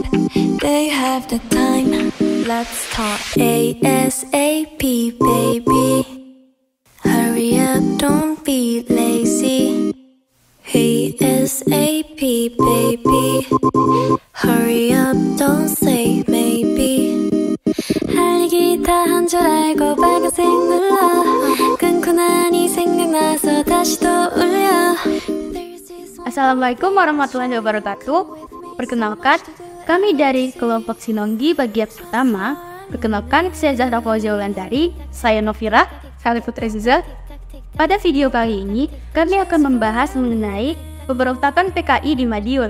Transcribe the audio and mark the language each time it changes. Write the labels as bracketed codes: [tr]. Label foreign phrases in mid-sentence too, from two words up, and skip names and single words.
[en] Do you have the time? Let's talk ASAP, baby. Hurry up, don't be lazy. ASAP, baby. Hurry up, don't say maybe. [ko] 할 얘기 다 한 줄 알고 빨간색 눌러. 끊고 나니 생각나서 다시 또 울려. [ar] السلام عليكم ورحمة الله وبركاته. [id] Perkenalkan, kami dari kelompok Sinonggi bagian pertama. Perkenalkan, saya Zahra Fauzia Wulandari, saya Novira, saya Putri Zuza. Pada video kali ini, kami akan membahas mengenai pemberontakan PKI di Madiun.